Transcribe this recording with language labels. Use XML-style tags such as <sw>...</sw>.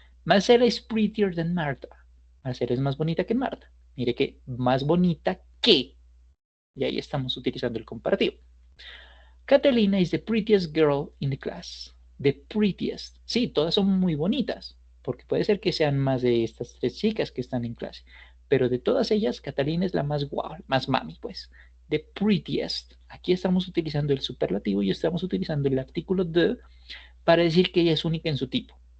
<en>Marcela is prettier than Martha.</en> <es>Marcela es más bonita que Marta. Mire que más bonita que. Y ahí estamos utilizando el comparativo.</es> <en>Catalina is the prettiest girl in the class. The prettiest.</en> <es>Sí, todas son muy bonitas, porque puede ser que sean más de estas tres chicas que están en clase. Pero de todas ellas, Catalina es la más guau, más mami, pues.</es> <en>The prettiest.</en> <es>Aquí estamos utilizando el superlativo y estamos utilizando el artículo the para decir que ella es única en su tipo.</es>